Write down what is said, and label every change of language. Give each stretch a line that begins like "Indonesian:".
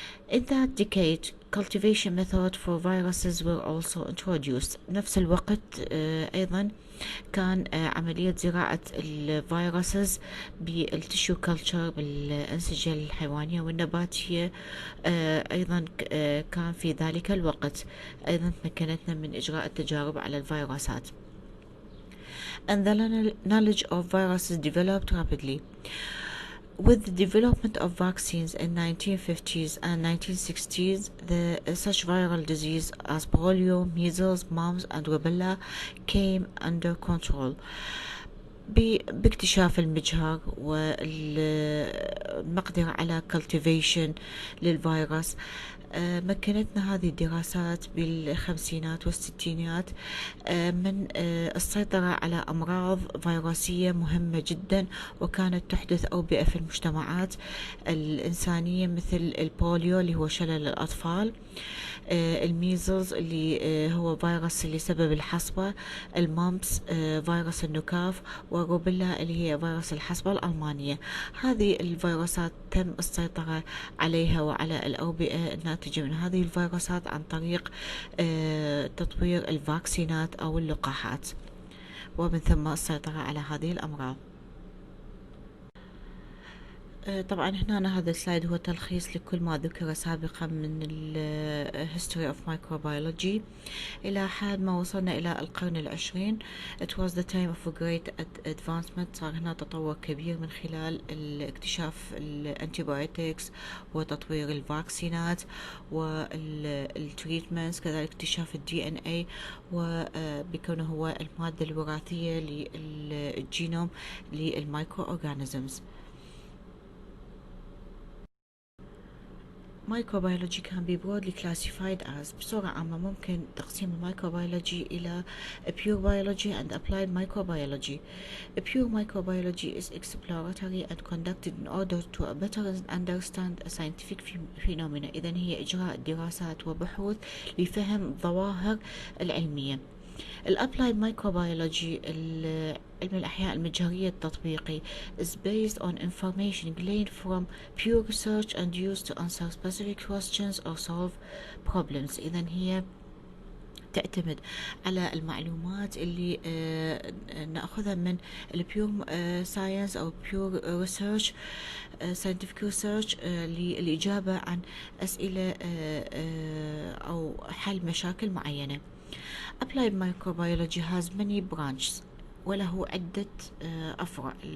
English: In that decade, cultivation methods for viruses were also introduced.
Arabic: نفس الوقت أيضا كان عملية زراعة الفيروسز بالتشو كلتشر بالأنسجة الحيوانية والنباتية أيضا كان في ذلك الوقت أيضا مكنتنا من إجراء التجارب على الفيروسات.
English: And the knowledge of viruses developed rapidly. With the development of vaccines in 1950s and 1960s, such viral disease as polio, measles, mumps, and rubella came under control.
Arabic: باكتشاف المجهر والمقدرة على cultivation للفيروس مكنتنا هذه الدراسات بالخمسينات والستينات من السيطرة على أمراض فيروسية مهمة جدا وكانت تحدث أوبئة في المجتمعات الإنسانية، مثل البوليو اللي هو شلل الأطفال، الميزلز اللي هو فيروس اللي سبب الحصبة، المامبس فيروس النكاف، والروبيلا اللي هي فيروس الحصبة الألمانية. هذه الفيروسات تم السيطرة عليها وعلى الأوبئة الناتجة من هذه الفيروسات عن طريق تطوير الفاكسينات أو اللقاحات، ومن ثم السيطرة على هذه الأمراض. طبعا هنا هذا السلايد هو تلخيص لكل ما ذكر سابقا من ال History of Microbiology إلى حد ما وصلنا إلى القرن العشرين.
English: It was the time of a great advancement.
Arabic: صار هنا تطور كبير من خلال اكتشاف الانتيبيوتكس وتطوير الفاكسينات والتريتمنتس، كذلك اكتشاف DNA وبكونه هو المادة الوراثية للجينوم للمايكرو أورجانيزمز.
English: Microbiology can be broadly classified as
Arabic: بصورة عامة ممكن تقسيم الميكروبيولوجي إلى
English: pure biology and applied microbiology. Pure microbiology is exploratory and conducted in order to better understand a scientific phenomena.
Arabic: إذن هي إجراء دراسات وبحوث لفهم الظواهر العلمية. الابلايد مايكروبيولوجي علم الأحياء المجهرية التطبيقي
English: is based on information gleaned from pure research and used to answer specific questions or solve problems.
Arabic: إذن هي تعتمد على المعلومات اللي نأخذها من البيور ساينس أو بيور ريسيرش scientific research للإجابة عن أسئلة أو حل مشاكل معينة.
English: Applied microbiology has many branches
Arabic: وله عدة أفرع.